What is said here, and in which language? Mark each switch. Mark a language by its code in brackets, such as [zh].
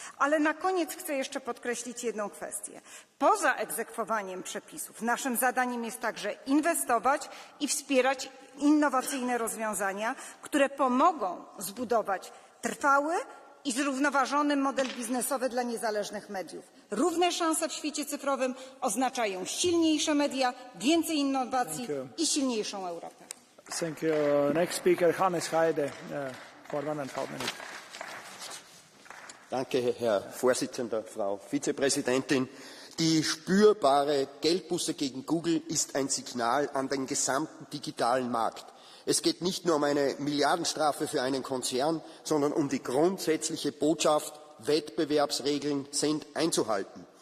[pl] Ale na koniec chcę jeszcze podkreślić jedną kwestię. Poza egzekwowaniem przepisów naszym zadaniem jest także inwestować i wspierać innowacyjne rozwiązania, które pomogą zbudować trwały i zrównoważony model biznesowy dla niezależnych mediów. Równe szanse w świecie cyfrowym oznaczają silniejsze media, więcej innowacji i silniejszą Europę. [en] Thank you. Next speaker, Hannes Heide, for 1.5 minutes. [de] Danke, Herr Vorsitzender, Frau Vizepräsidentin. Die spürbare Geldbuße gegen Google ist ein Signal an den gesamten digitalen Markt. Es geht nicht nur um eine Milliardenstrafe für einen Konzern, sondern um die grundsätzliche Botschaft, Wettbewerbsregeln sind einzuhalten.